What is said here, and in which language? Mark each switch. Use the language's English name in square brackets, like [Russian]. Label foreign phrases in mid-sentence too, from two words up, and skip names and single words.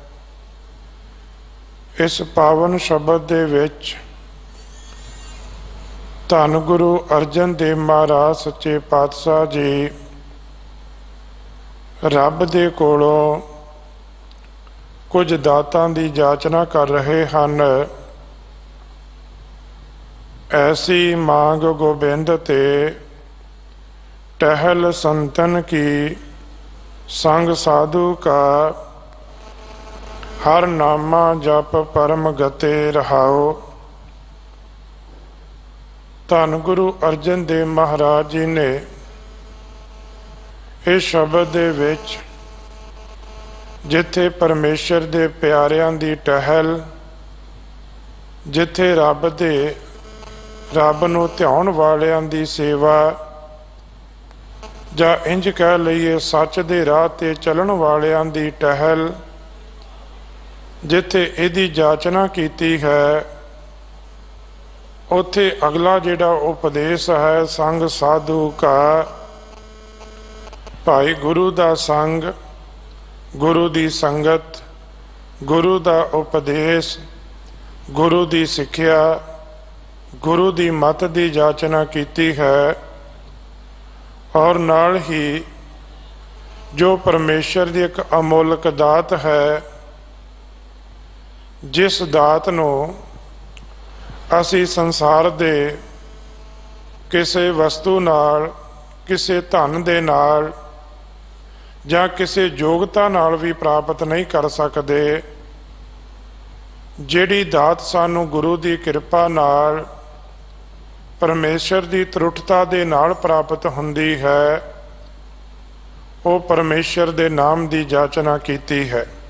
[Punjabi] ਇਸ ਪਾਵਨ ਸ਼ਬਦ ਦੇ ਵਿੱਚ ਧੰਨ ਗੁਰੂ ਅਰਜਨ ਦੇਵ ਮਹਾਰਾਜ ਸੱਚੇ ਪਾਤਸ਼ਾਹ ਜੀ ਰੱਬ ਦੇ ਕੋਲੋਂ ਕੁਝ ਦਾਤਾਂ ਦੀ ਜਾਚਨਾ ਕਰ ਰਹੇ ਹਨ। ਐਸੀ ਮਾਂਗ ਗੋਬਿੰਦ ਤੇ टहल संतन की संग साधु का हर नामा जप परम गते रहाओ। ਧੰਨ ਗੁਰੂ ਅਰਜਨ ਦੇਵ ਮਹਾਰਾਜ ਜੀ ਨੇ ਇਸ ਸ਼ਬਦ ਦੇ ਵਿੱਚ ਜਿੱਥੇ ਪਰਮੇਸ਼ਰ ਦੇ ਪਿਆਰਿਆਂ ਦੀ ਟਹਿਲ, ਜਿੱਥੇ ਰੱਬ ਨੂੰ ਧਿਆਨ ਵਾਲਿਆਂ ਦੀ ਸੇਵਾ, ਜਾਂ ਇੰਜ ਕਹਿ ਲਈਏ ਸੱਚ ਦੇ ਰਾਹ 'ਤੇ ਚੱਲਣ ਵਾਲਿਆਂ ਦੀ ਟਹਿਲ, ਜਿੱਥੇ ਇਹਦੀ ਜਾਚਨਾ ਕੀਤੀ ਹੈ ਉੱਥੇ ਅਗਲਾ ਜਿਹੜਾ ਉਪਦੇਸ਼ ਹੈ ਸੰਗ ਸਾਧੂ ਕਾ, ਭਾਈ ਗੁਰੂ ਦਾ ਸੰਗ, ਗੁਰੂ ਦੀ ਸੰਗਤ, ਗੁਰੂ ਦਾ ਉਪਦੇਸ਼, ਗੁਰੂ ਦੀ ਸਿੱਖਿਆ, ਗੁਰੂ ਦੀ ਮੱਤ ਦੀ ਜਾਚਨਾ ਕੀਤੀ ਹੈ। ਔਰ ਨਾਲ ਹੀ ਜੋ ਪਰਮੇਸ਼ਰ ਕੀ ਏਕ ਅਮੋਲਕ ਦਾਤ ਹੈ, ਜਿਸ ਦਾਤ ਨੂੰ ਅਸੀਂ ਸੰਸਾਰ ਦੇ ਕਿਸੀ ਵਸਤੂ ਨਾਲ, ਕਿਸੀ ਧਨ ਦੇ ਨਾਲ ਜਾਂ ਕਿਸੀ ਯੋਗਤਾ ਨਾਲ ਭੀ ਪ੍ਰਾਪਤ ਨਹੀਂ ਕਰ ਸਕਦੇ, ਜਿਹੜੀ ਦਾਤ ਸਾਨੂੰ ਗੁਰੂ ਕੀ ਕਿਰਪਾ ਨਾਲ ਪਰਮੇਸ਼ਰ ਕੀ ਤ੍ਰੁਠਤਾ ਦੇ ਨਾਲ ਪ੍ਰਾਪਤ ਹੁੰਦੀ ਹੈ, ਵੋ ਪਰਮੇਸ਼ਰ ਦੇ ਨਾਮ ਕੀ ਜਾਚਨਾ ਕੀਤੀ ਹੈ।